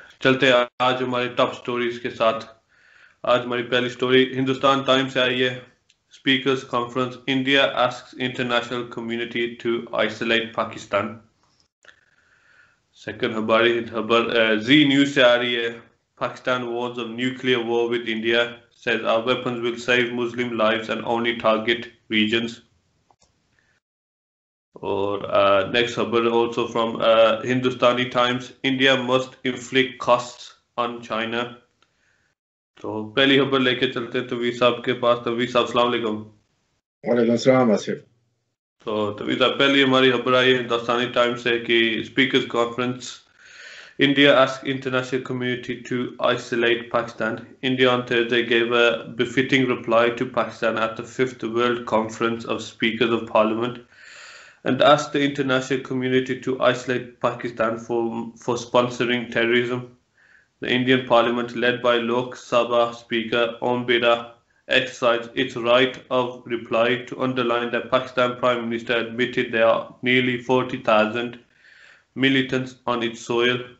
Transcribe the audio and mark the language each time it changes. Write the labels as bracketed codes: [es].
[ur] چلتے ہیں آج ہماری ٹاپ سٹوریز کے ساتھ. آج ہماری پہلی سٹوری ہندوستان ٹائمز سے آئی ہے. [en] Speakers conference India asks international community to isolate Pakistan. [ur] Second ہماری خبر زی نیوز سے آ رہی ہے. [en] Pakistan warns of nuclear war with India, says our weapons will save Muslim lives and only target regions. [ur] اور next خبر [en] also from Hindustani Times, India must inflict costs on China. [ur] تو پہلی خبر لے کے چلتے ہیں تویر صاحب کے پاس. تویر صاحب السلام علیکم. وعلیکم السلام آصف. تو تویر صاحب پہلی ہماری خبر آئی ہے ہندوستانی ٹائمز سے کہ speakers conference [en] India asked international community to isolate Pakistan. India on Thursday gave a befitting reply to Pakistan at the 5th World Conference of Speakers of Parliament and asked the international community to isolate Pakistan for sponsoring terrorism. The Indian Parliament, led by Lok Sabha Speaker Om Birla, exercised its right of reply to underline that Pakistan Prime Minister admitted there are nearly 40,000 militants on its soil.